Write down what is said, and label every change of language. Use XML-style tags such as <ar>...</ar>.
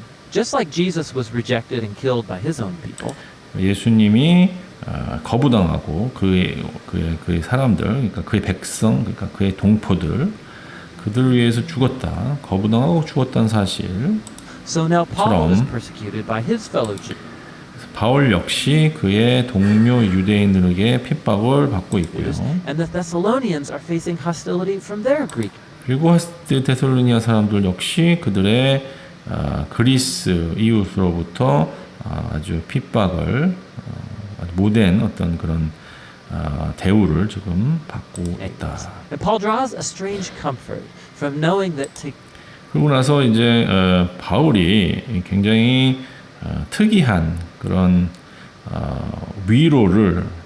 <en>Just like Jesus was rejected and killed by his own people,</en> <ko>예수님이 거부당하고 그의 사람들, 그러니까 그의 백성, 그러니까 그의 동포들, 그들을 위해서 죽었다, 거부당하고 죽었다는 사실.</ko> <en>so now Paul is</en> <ko>처럼</ko> <en>persecuted by his fellow Jews.</en> <ko>바울 역시 그의 동료 유대인들에게 핍박을 받고 있고요.</ko> <en>And the Thessalonians are facing hostility from their Greek.</en> <ko>그리고 데살로니가 사람들 역시 그들의 그리스 이웃으로부터 아주 핍박을 아주 못된 어떤 그런 대우를 지금 받고 있다.</ko> <en>And Paul draws a strange comfort from knowing that to</en> <ko>그러고 나서 이제 바울이 굉장히 특이한 그런 위로를</ko>